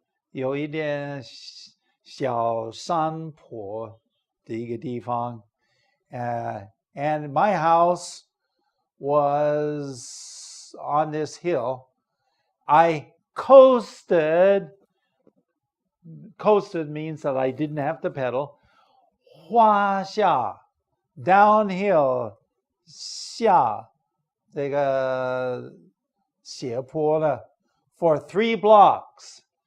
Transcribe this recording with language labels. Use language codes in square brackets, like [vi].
[zh] 有一点小山坡的一个地方. [en] And my house was on this hill. I coasted. Coasted means that I didn't have to pedal. [zh] 滑下 downhill 下这个斜坡了 for 3 blocks.